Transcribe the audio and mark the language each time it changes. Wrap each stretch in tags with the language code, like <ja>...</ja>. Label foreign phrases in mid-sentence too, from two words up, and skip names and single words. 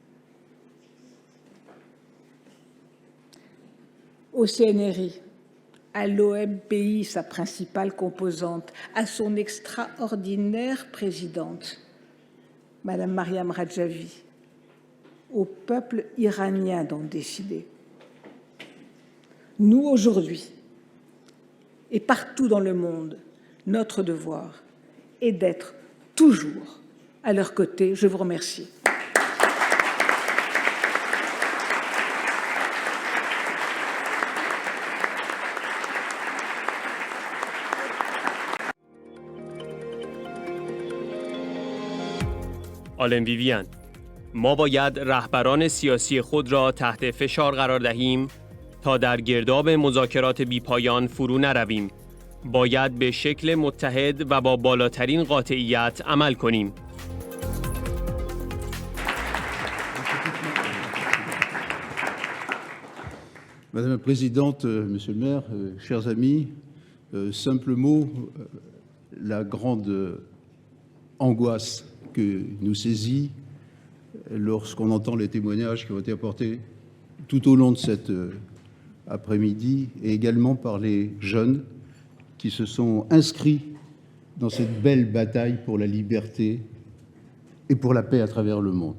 <fr>Au CNRI, à l'OMPI, sa principale composante, à son extraordinaire présidente, Madame Mariam Rajavi, au peuple iranien d'en décider. Nous, aujourd'hui, et partout dans le monde, notre devoir est d'être toujours à leur côté. Je vous remercie.</fr> <fa>آلن ویویان، ما باید رهبران سیاسی خود را تحت فشار قرار دهیم تا در گرداب مذاکرات بی‌پایان فرو نرویم. باید به شکل متحد و با بالاترین قاطعیت عمل کنیم.</fa> <fr>Madame la Présidente, Monsieur le maire, chers amis, simple mot, la grande angoisse que nous saisit lorsqu'on entend les témoignages qui ont été apportés tout au long de cet après-midi et également par les jeunes qui se sont inscrits dans cette belle bataille pour la liberté et pour la paix à travers le monde.</fr>